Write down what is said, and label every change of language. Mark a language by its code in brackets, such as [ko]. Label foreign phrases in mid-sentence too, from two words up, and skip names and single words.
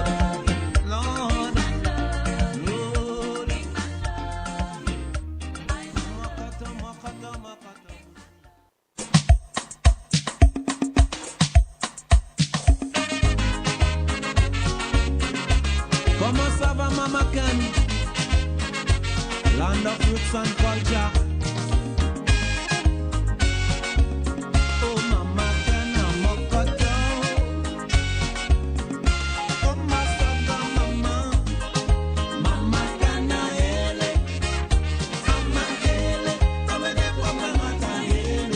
[en] Lord, Lord, Makata, Makata, Makata. [fr] Comment ça va, Mama Ken? [en] Land of roots and culture. Oh, Mama Ken, Makata. Oh, Masaka, Mama. Mama Ken, Ele. Mama Ele. Come de kwa Mama Ele.